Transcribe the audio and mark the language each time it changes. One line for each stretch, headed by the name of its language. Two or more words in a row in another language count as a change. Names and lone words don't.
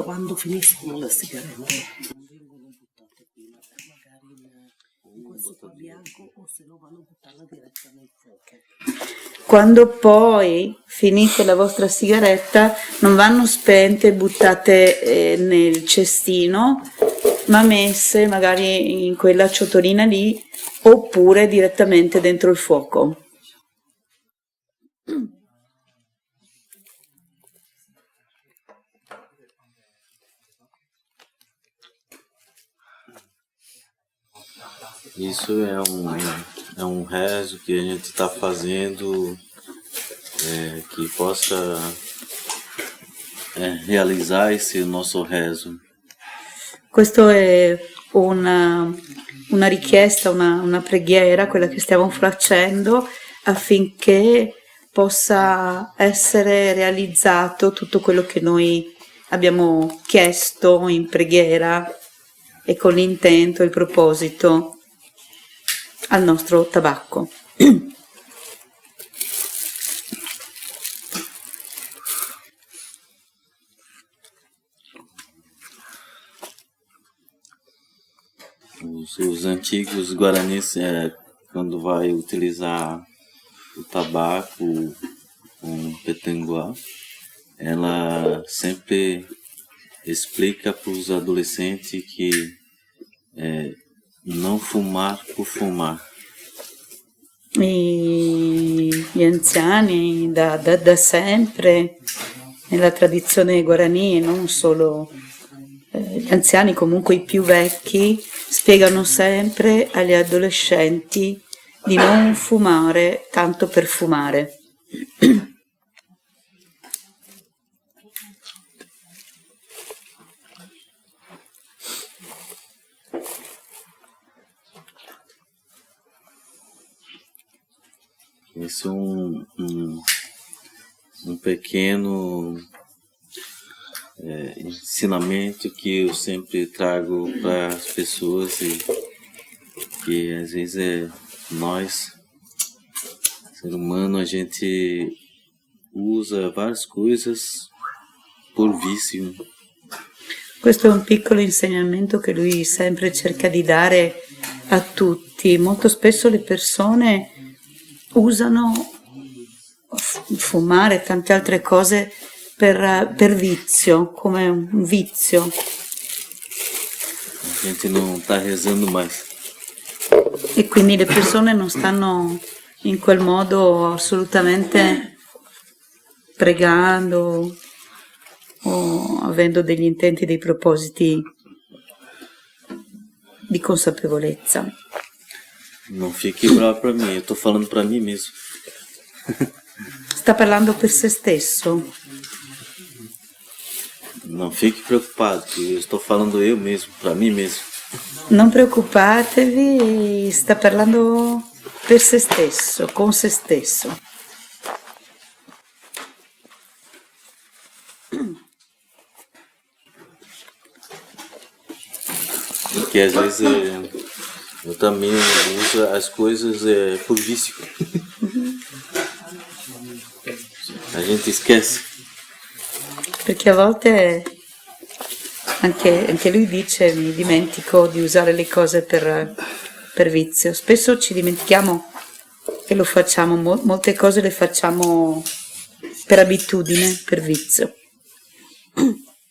Italian: Quando finiscono le sigarette non vengono buttate qui, magari in questo qua bianco o se no vanno buttarla diretta nel fuoco. Quando poi finite la vostra sigaretta non vanno spente e buttate nel cestino, ma messe magari in quella ciotolina lì oppure direttamente dentro il fuoco.
Portuguese: Isso é um rezo que a gente está fazendo que possa realizar esse nosso rezo.
Italian: Questo è una richiesta, una preghiera, quella che stiamo facendo affinché possa essere realizzato tutto quello che noi abbiamo chiesto in preghiera e con l'intento e il proposito al nostro tabacco.
Portuguese: Os antigos guaranis, quando vai utilizar o tabaco com petanguá, ela sempre explica para os adolescentes que não fumar por fumar.
Italian: Gli anziani da sempre, nella tradizione guarani, e non solo gli anziani, comunque i più vecchi, spiegano sempre agli adolescenti di non fumare tanto per fumare.
Portuguese: Esse é um pequeno ensinamento que eu sempre trago para as pessoas e que às vezes nós, ser humano, a gente usa várias coisas por vício.
Italian: Questo è un piccolo insegnamento che lui sempre cerca di dare a tutti. Molto spesso le persone usano fumare e tante altre cose per vizio, come un vizio.
Portuguese: A gente não está rezando mais.
Italian: E quindi le persone non stanno in quel modo assolutamente pregando o avendo degli intenti, dei propositi di consapevolezza.
Portuguese: Não fique bravo para mim, eu estou falando para mim mesmo.
Italian: Sta parlando per se stesso.
Portuguese: Não fique preocupado, que eu estou falando eu mesmo, para mim mesmo.
Italian: Non preoccupatevi, sta parlando per se stesso, con se stesso.
Portuguese: Porque às vezes eu também uso as coisas por vício. A gente esquece.
Italian: Perché a volte anche lui dice mi dimentico di usare le cose per vizio. Spesso ci dimentichiamo e lo facciamo, molte cose le facciamo per abitudine, per vizio.